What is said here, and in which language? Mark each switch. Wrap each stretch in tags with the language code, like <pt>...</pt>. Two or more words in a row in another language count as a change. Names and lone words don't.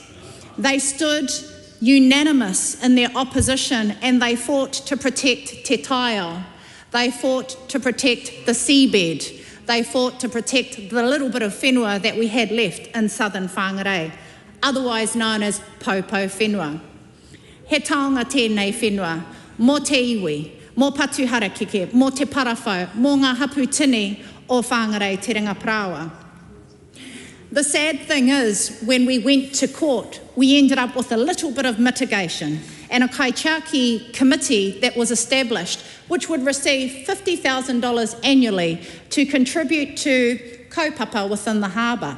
<en>They stood unanimous in their opposition, and they fought to protect</en> <mi>Te Taiao.</mi> <en>They fought to protect the seabed. They fought to protect the little bit of whenua that we had left in southern Whangarei, otherwise known as Popo whenua.</en> <mi>He taonga tēnei whenua, mō te iwi, mō patu harakeke, mō te parawhau, mō ngā hapu tini o Whangarei te ringa prawa.</mi> <en>The sad thing is, when we went to court, we ended up with a little bit of mitigation and a kaitiaki committee that was established, which would receive $50,000 annually to contribute to kaupapa within the harbour.</en>